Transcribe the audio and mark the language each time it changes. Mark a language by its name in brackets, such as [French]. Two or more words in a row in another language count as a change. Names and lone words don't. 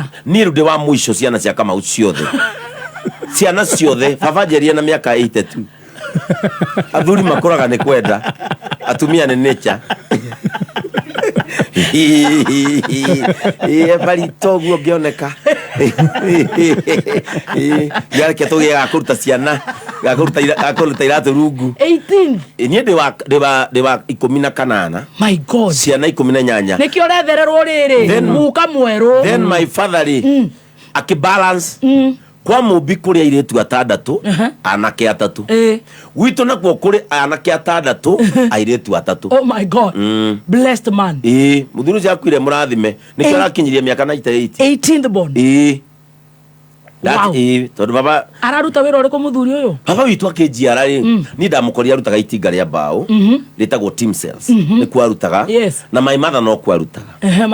[Kikuyu] ni rude wa mwisho ciana cia Kamau ciothe ciana ciothe baba njeria na miaka 82 athuri makoraga ni kwenda atumia ni nature bali togu ngioneka yake toge akuruta ciana akuruta iratu rungu 18 nie de wa 18 [English] my god [Kikuyu] ciana 18 nikio rethererwo riri muka mweru [English] then my father [Kikuyu] ri akibalance kwa Mumbi kuri airetu atandatu anake atatu witu nakwo kuri anake atandatu airetu atatu [English] oh my god blessed man [Kikuyu] muthuru cia kwire murathime nikio arakinyirie miaka [English] 18th born [Kikuyu] tondu baba araruta wira uriku muthuri uyu baba witu akinjiara ri ni ndamukoria arutaga itinga ria mbao ritagwo [English] team cells [Kikuyu] ni kwarutaga na [English] my mother [Kikuyu] no kwarutaga